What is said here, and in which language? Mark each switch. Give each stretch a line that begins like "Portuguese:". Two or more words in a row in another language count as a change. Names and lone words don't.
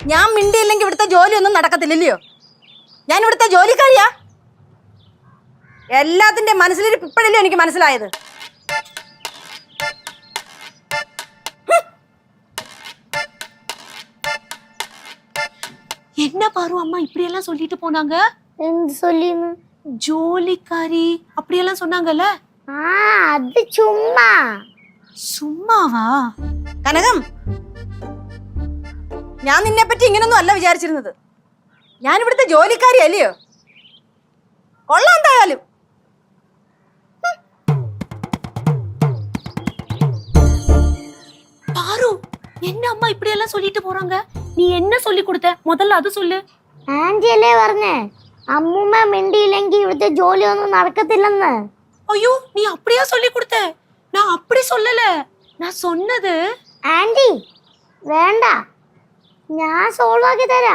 Malayalam: ഞാൻ മിണ്ടിയില്ലെങ്കിൽ ഇവിടുത്തെ ജോലിയൊന്നും നടക്കത്തില്ലല്ലയോ? ഞാൻ ഇവിടുത്തെ ജോലിക്കാരിയാ. എല്ലാത്തിന്റെ മനസ്സിലിരിപ്പ് ഇപ്പോഴല്ലേ എനിക്ക് മനസ്സിലായത്.
Tamil: என்ன பாரு அம்மா இப்படி எல்லாம் சொல்லிட்டு போனாங்க? എന്ത് சொல்லினு? ஜோலிக்காரி அப்படி எல்லாம் சொன்னாங்கல்ல?
Malayalam: അത് ചുമ്മാ.
Tamil: சும்மாவா?
Malayalam: കനകം, ഞാൻ നിന്നെ പറ്റി ഇങ്ങനൊന്നും അല്ല വിചാരിച്ചിരുന്നത്. ഞാൻ ഇവിടുത്തെ ജോലിക്കാരി അല്ലയോ? കൊള്ളാം എന്തായാലും.
Tamil: பாரு என்ன அம்மா இப்படி எல்லாம் சொல்லிட்டு போறாங்க? நீ என்ன சொல்லி கொடுத்த? முதல்ல அது சொல்லு.
Malayalam: ആന്റി അല്ലേ പറഞ്ഞേ അമ്മൂമ്മ മിണ്ടിയില്ലെങ്കിൽ ഇവിടുത്തെ ജോലിയൊന്നും നടക്കത്തില്ലെന്ന്.
Tamil: ஐயோ, நீ அப்படியா சொல்லி கொடுத்த? நான் அப்படி சொல்லல. நான் சொன்னது
Malayalam: ആന്റി വേണ്ട, ഞാൻ സോൾവ് ആക്കി തരാം.